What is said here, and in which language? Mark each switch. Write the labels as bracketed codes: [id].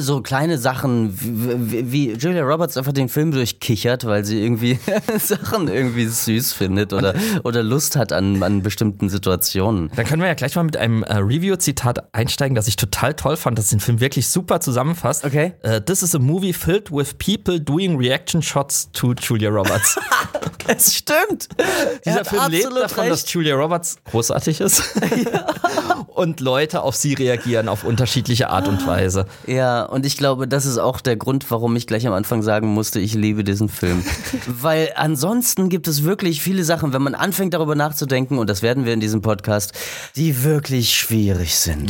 [de] So kleine Sachen, wie Julia Roberts einfach den Film durchkichert, weil sie irgendwie Sachen irgendwie süß findet oder Lust hat an bestimmten Situationen. Dann können wir ja gleich mal mit einem Review-Zitat einsteigen, das ich total toll fand, dass den Film wirklich super zusammenfasst. Okay. [en] This is a movie filled with people doing reactions Shots to Julia Roberts. [de] Es stimmt. Dieser Film lebt davon, dass Julia Roberts großartig ist. Und Leute auf sie reagieren auf unterschiedliche Art und Weise. Ja, und ich glaube, das ist auch der Grund, warum ich gleich am Anfang sagen musste, ich liebe diesen Film. Weil ansonsten gibt es wirklich viele Sachen, wenn man anfängt, darüber nachzudenken, und das werden wir in diesem Podcast, die wirklich schwierig sind.